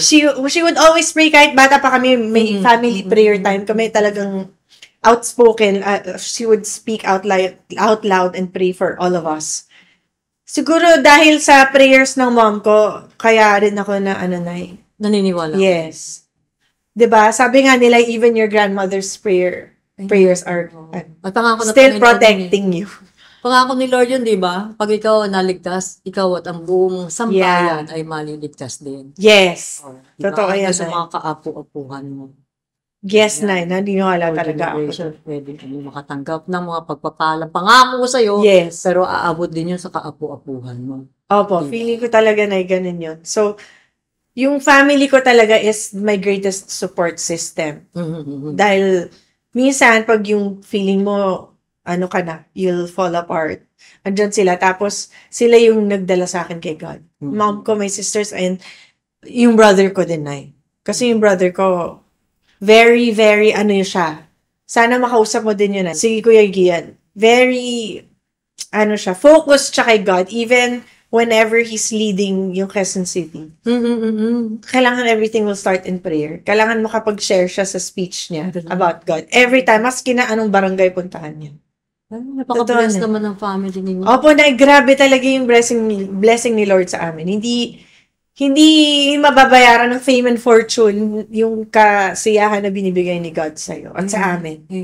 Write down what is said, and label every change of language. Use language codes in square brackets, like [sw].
[en] She would always pray [tl] kahit bata pa kami, may family prayer time kami talagang outspoken. [en] She would speak out loud and pray for all of us. [tl] Siguro dahil sa prayers ng mom ko, kaya rin ako na naniniwala. Yes. 'Di ba? [en] Sabi nga nila, even your grandmother's prayers are still protecting you. [tl] Pangako ni Lord yun, di ba? Pag ikaw naligtas, ikaw at ang buong sampayan ay maliligtas din. [en] Yes. [tl] Diba? Totoo yan. Sa mga kaapu-apuhan mo. Yes, Nay. Naniniwala talaga ako. Pwede kami makatanggap ng mga pagpapalang pangako ko sa'yo. [en] Yes. [tl] Pero aabot din yun sa kaapu-apuhan mo. Opo. Diba? Feeling ko talaga na ganun yun. [en] So, yung family ko talaga is my greatest support system. [tl] Dahil minsan, pag yung feeling mo, [en] you'll fall apart. [tl] Andyan sila. Tapos, sila yung nagdala sa akin kay God. Mom ko, [en] my sisters, [tl] and yung brother ko din, Nay. Kasi yung brother ko, very, very, siya. Sana makausap mo din yun, si Kuya Gian. Very, focused siya kay God. [en] Even whenever he's leading yung Quezon City. Kailangan everything will start in prayer. [tl] Kailangan makapag-share siya sa speech niya about God. Every time, maski na anong barangay puntahan niya. Napaka-bless naman ng family ninyo. Opo, grabe talaga yung blessing ni Lord sa amin. Hindi mababayaran ng [en] fame and fortune [tl] yung kasiyahan na binibigay ni God sa'yo at sa amin.